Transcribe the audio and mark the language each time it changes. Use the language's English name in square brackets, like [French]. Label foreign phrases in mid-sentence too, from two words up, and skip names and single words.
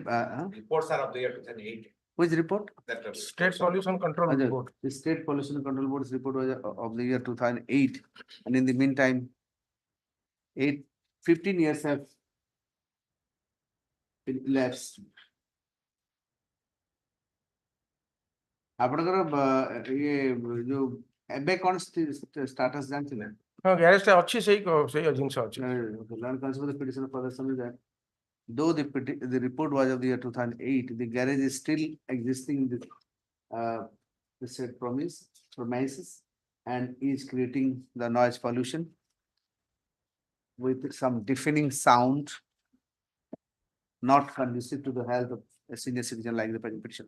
[English] Reports are of the year 2008. which report? That State Pollution Control Board. The State Pollution Control Board's report was of the year 2008, and in the meantime, 15 years have elapsed. [Odia] ଆପଣଙ୍କର ଇଏ ଯୋଉ ଏବେ କଣ status ଜାଣିଥିଲେ? ହଁ ଗ୍ୟାରେଜ ଟା ଅଛି ସେଇ ଜିନିଷ ଅଛି [English] Land Council petition for the summary that though the report was of the year 2008, the garage is still existing in the said premises and is creating the noise pollution with some deafening sound not conducive to the health of a senior citizen like the present petition.